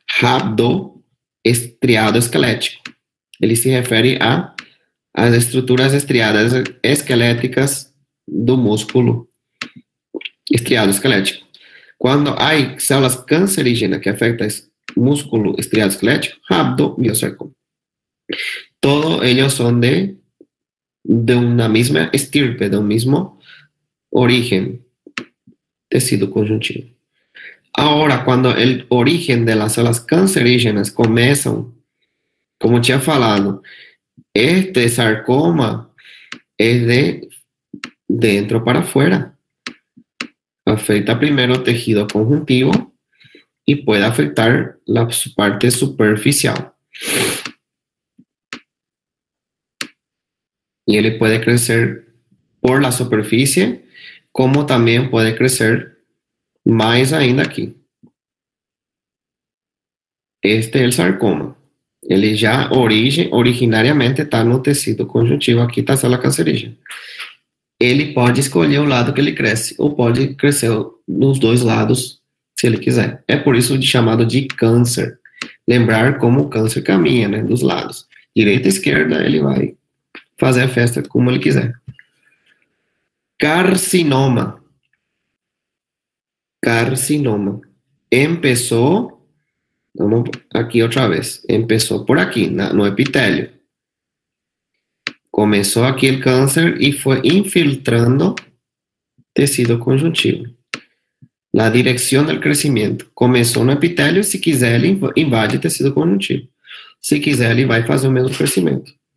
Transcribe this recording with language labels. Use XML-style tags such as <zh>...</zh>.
<pt>Rhabdo, estriado esquelético. Ele se refere às estruturas estriadas esqueléticas do músculo estriado esquelético. Quando há células cancerígenas que afetam músculo estriado esquelético, rhabdomiosarcoma.</pt> <es>Todos ellos son de una misma estirpe, de un mismo origen, tejido conjuntivo. Ahora, cuando el origen de las células cancerígenas comienzan,</es> <pt>como tinha falado,</pt> <es>este sarcoma es de dentro para afuera. Afecta primero el tejido conjuntivo y puede afectar la parte superficial. Y él puede crecer por la superficie, como también puede crecer más ainda aquí. Este es el sarcoma.</es> <pt>Ele já originariamente está no tecido conjuntivo, aqui está a célula cancerígena. Ele pode escolher o lado que ele cresce, ou pode crescer nos dois lados, se ele quiser. É por isso chamado de câncer. Lembrar como o câncer caminha, né, dos lados. Direita e esquerda, ele vai fazer a festa como ele quiser. Carcinoma. Carcinoma.</pt> <es>Empezó, vamos aquí otra vez, empezó por aquí, no epitelio. Comenzó aquí el cáncer y fue infiltrando tejido conjuntivo. La dirección del crecimiento. Comenzó</es> <pt>no epitelio, si quiser ele invade tejido conjuntivo. Se quiser ele vai fazer o mesmo crescimento.</pt>